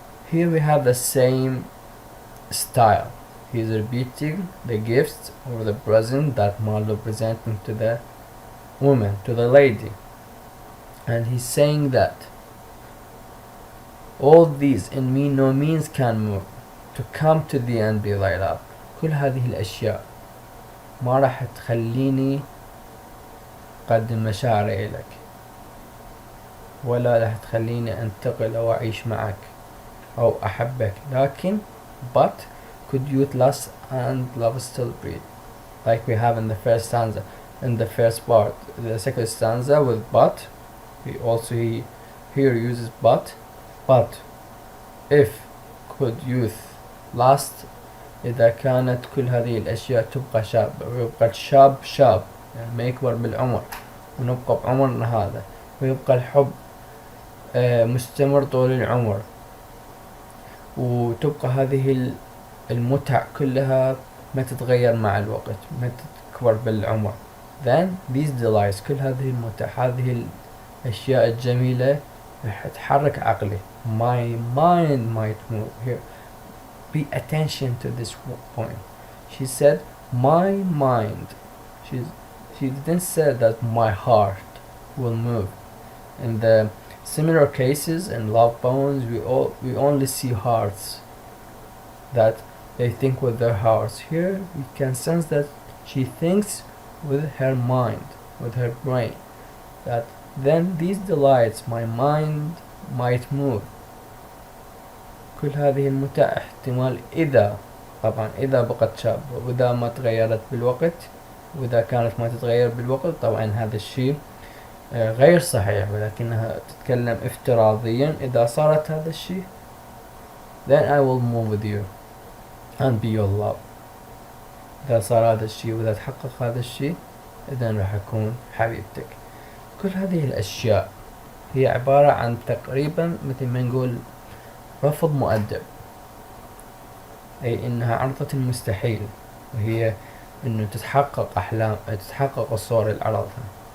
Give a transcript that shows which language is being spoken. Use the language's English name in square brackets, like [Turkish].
[English] Here we have the same style. He is repeating the gifts or the present that Marlowe presenting to the woman, to the lady, and he's saying that all these in me no means can move, to come to thee and be thy love. [Arabic] كل هذه الأشياء ما راح تخليني أقدم مشاعري إليك. ولا راح تخليني أنتقل أو أعيش معك أو أحبك. [English] لكن but could youth last and love still breed, like we have in the first stanza, in the first part. [Arabic] The second stanza with but, he here uses but if could youth last، إذا كانت كل هذه الأشياء تبقى شابة، ويبقى الشاب شاب يعني ما يكبر بالعمر، ونبقى بعمرنا هذا، ويبقى الحب مستمر طول العمر، وتبقى هذه المتع كلها ما تتغير مع الوقت، ما تكبر بالعمر. then these delights، كل هذه المتع، هذه الأشياء الجميلة راح تحرك عقلي. [English] my mind might move. Here pay attention to this point. She said my mind. She didn't say that my heart will move. In the similar cases in love poems, we only see hearts, that they think with their hearts. Here we can sense that she thinks with her mind, with her brain, that then these delights my mind might move. [Arabic] كل هذه المتع احتمال إذا، طبعا إذا بقت شابة، وإذا ما تغيرت بالوقت، وإذا كانت ما تتغير بالوقت، طبعا هذا الشيء غير صحيح، ولكنها تتكلم افتراضيا. [English] إذا صارت هذا الشيء then I will move with you and be your love. [Arabic] إذا صار هذا الشيء وإذا تحقق هذا الشيء، إذن راح أكون حبيبتك. كل هذه الأشياء هي عبارة عن تقريبا مثل ما نقول رفض مؤدب، أي إنها عرضة المستحيل، وهي إنه تتحقق الصور اللي عرضها.